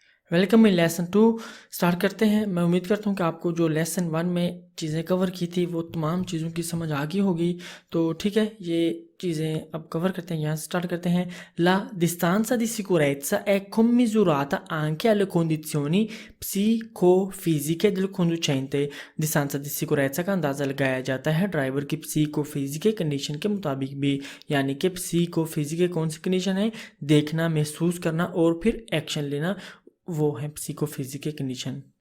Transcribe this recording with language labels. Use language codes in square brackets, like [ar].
[hi] Welcome in lesson 2 start करते हैं। मैं उम्मीद करता हूँ कि आपको जो लेसन 1 में चीज़ें कवर की थी वो तमाम चीज़ों की समझ आ गई होगी। तो ठीक है, ये चीज़ें अब कवर करते हैं। यहाँ से स्टार्ट करते हैं। [it] La distanza di sicurezza è commisurata anche alle condizioni psicofisiche del conducente। [hi] distanza di sicurezza का अंदाज़ा लगाया जाता है ड्राइवर की psicofisiche कंडीशन के मुताबिक भी। यानी कि psicofisiche कौन सी कंडीशन है? देखना, महसूस करना और फिर एक्शन लेना, वो है psicofisiche condition।